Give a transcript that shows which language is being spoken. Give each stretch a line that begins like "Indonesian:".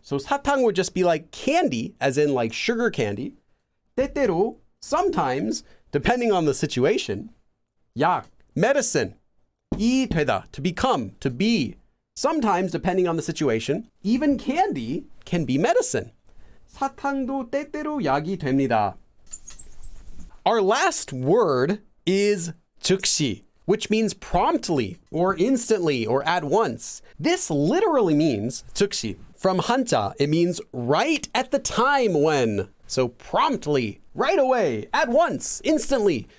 English: So 사탕 would just be like candy, as in like sugar candy. 때때로, sometimes, depending on the situation. 약, medicine.
Korean: 이 되다,
English: to become, to be. Sometimes, depending on the situation, even candy can be medicine.
Korean: 사탕도 때때로 약이 됩니다.
English: Our last word is 즉시, which means promptly, or instantly, or at once. This literally means 즉시. From 한자, it means right at the time when. So promptly, right away, at once, instantly.